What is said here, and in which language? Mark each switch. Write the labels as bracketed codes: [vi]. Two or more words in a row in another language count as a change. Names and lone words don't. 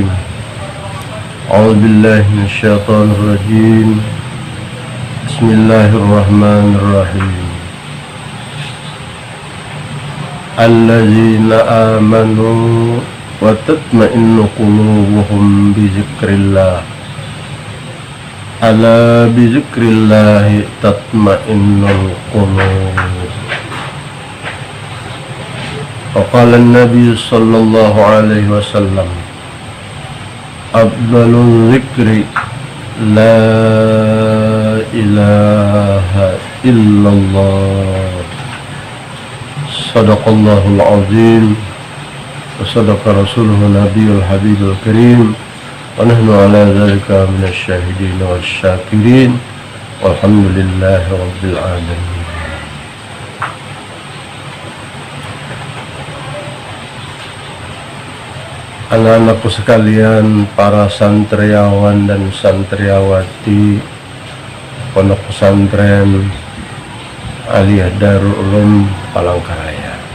[ar] أعوذ بالله من الشيطان الرجيم. Bismillahirrahmanirrahim. الذين آمنوا وتطمئن قلوبهم بذكر الله. ألا بذكر الله تطمئن القلوب. وقال النبي صلى الله عليه وسلم أفضل الذكر لا إله إلا الله. صدق الله العظيم وصدق رسوله النبي الحبيب الكريم ونحن على ذلك من الشاهدين والشاكرين والحمد لله رب العالمين. [id] Anak-anakku sekalian, para santriawan dan santriawati Pondok Pesantren Aliyah Darul Ulum Palangkaraya.